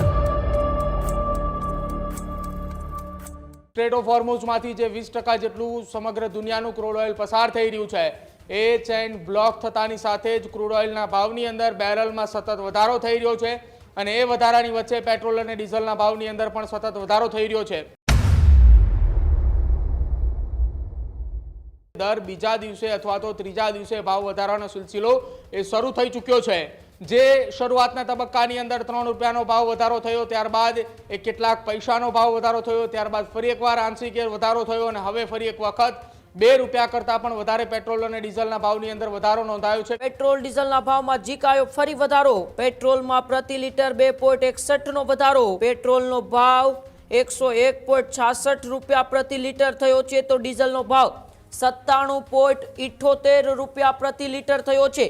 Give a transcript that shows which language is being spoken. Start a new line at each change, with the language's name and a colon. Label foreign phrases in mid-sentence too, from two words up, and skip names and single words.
Gujarati: સ્ટ્રેટ ઓફ હોર્મુઝમાંથી જે 20% જેટલું સમગ્ર દુનિયાનું
English: crude oil
Gujarati: પસાર થઈ રહ્યું છે એ ચેન બ્લોક થતાની સાથે જ
English: crude oilના
Gujarati: ભાવની અંદર બેરલમાં સતત વધારો થઈ રહ્યો છે અને એ વધારાની વચ્ચે પેટ્રોલ અને ડીઝલના ભાવની અંદર પણ સતત વધારો થઈ રહ્યો છે। દર બીજા દિવસે અથવા તો ત્રીજા દિવસે ભાવ વધારાનો સિલસિલો એ શરૂ થઈ ચૂક્યો છે। જે શરૂઆતના તબક્કાની અંદર 3 રૂપિયાનો ભાવ વધારો થયો, ત્યારબાદ એ કેટલાક પૈસાનો ભાવ વધારો થયો, ત્યારબાદ ફરી એકવાર આંશિક વધારો થયો અને હવે ફરી એક વખત 2 રૂપિયા કરતા પણ વધારે પેટ્રોલ અને ડીઝલના ભાવની અંદર વધારો નોંધાયો છે। પેટ્રોલ ડીઝલના ભાવમાં ઝીકાયો ફરી વધારો। પેટ્રોલમાં પ્રતિ લિટર 2.61 નો વધારો। પેટ્રોલનો ભાવ 101.66 રૂપિયા પ્રતિ લિટર થયો છે તો ડીઝલનો ભાવ 97.78 રૂપિયા પ્રતિ લિટર થયો છે।